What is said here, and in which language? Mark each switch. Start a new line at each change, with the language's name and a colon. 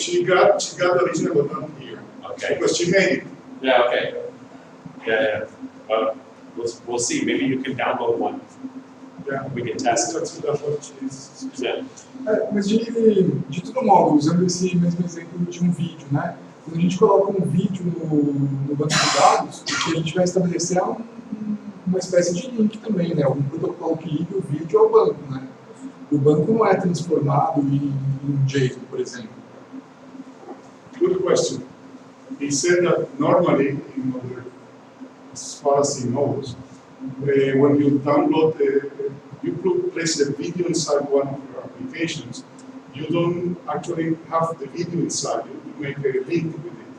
English: She got the original but not here. Okay. Because she made it. Yeah, okay. Yeah. We'll see. Maybe you can download one. Yeah. We can test it. That's what she is. Yeah.
Portuguese: Mas de todo modo, usando esse mesmo exemplo de um vídeo, né? Quando a gente coloca um vídeo no banco de dados, o que a gente vai estabelecer é uma espécie de link também, né? Algum protocolo que liga o vídeo ao banco, né? O banco não é transformado em JSON, por exemplo.
English: Good question. He said that normally, in order, as far as he knows, when you download you place the video inside one of your applications, you don't actually have the video inside, you make a link with it.